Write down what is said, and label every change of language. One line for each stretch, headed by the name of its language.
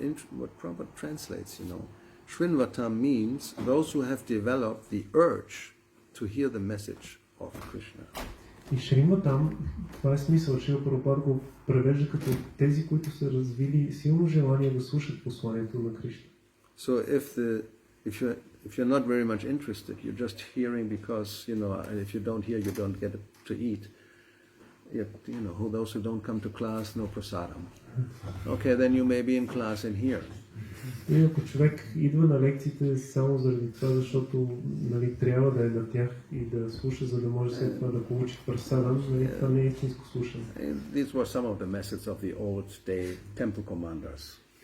English: What Prabhupada translates, Srinvatam means those who have developed the urge to hear the message of Krishna.
Bulgarian: И Шриматам, това е смисъл, че Прабхупада го превежда като тези, които са развили силно желание да слушат посланието на Кришна.
English: So if you're not very much interested, you're just hearing because, if you don't hear, you don't get to eat. Those who don't come to class, no prasadam. Okay, then you may be in class and hear.
Bulgarian: И ако човек идва на лекциите само заради това, защото трябва да е на тях и да слуша, за да може след това да получи прасадам, това не е истинско слушане.
English: These were some of the methods of the old day temple commanders.